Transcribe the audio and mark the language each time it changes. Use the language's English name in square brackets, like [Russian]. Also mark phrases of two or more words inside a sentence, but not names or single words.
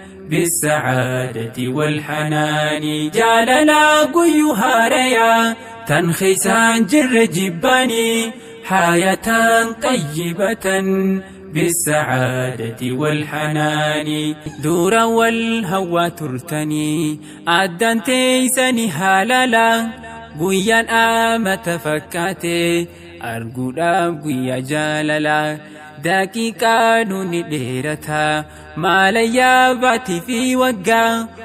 [Arabic] بالسعادة والحنان. [Oromo] Jaalala guyyuu haaraya tan keeysaan jirre jibbaani [Arabic] حياة طيبة بالسعادة والحنان. [Oromo] Dura wal hawwaa turtanii addaan teeysanii haalala. Guyyaan amata fakkaate arguudhaaf guyyaa jaalala. Daqiiqaa nuni dheerata maalayyaa baatii fi waggaa.